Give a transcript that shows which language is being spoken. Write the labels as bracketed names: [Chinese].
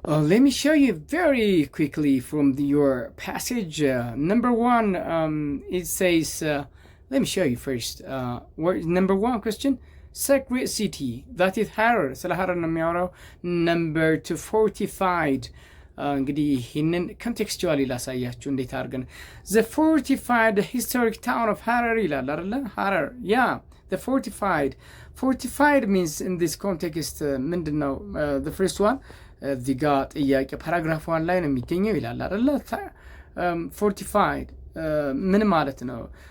[English] Let me show you very quickly from your passage. Number 1, it says, let me show you first. Number 1 question, sacred city, that is Harar. [Amharic] ስለ ሀረር ነው የሚያወራው። [English] Number 2, fortified. [Amharic] እንግዲህ ይህንን ኮንቴክስቹዋሊ ላሳያችሁ እንዴት አድርገን [English] the fortified historic town of Harar [Amharic] ይላል አይደለ? [English] ሀረር, yeah, the fortified means in this context [Amharic] ምንድን ነው? [English] The first one, [Amharic] እዚህ ጋር ጥያቄ ፓራግራፍ 1 ላይ ነው የሚገኘው ይላል አይደለ? fortified ምን ማለት ነው?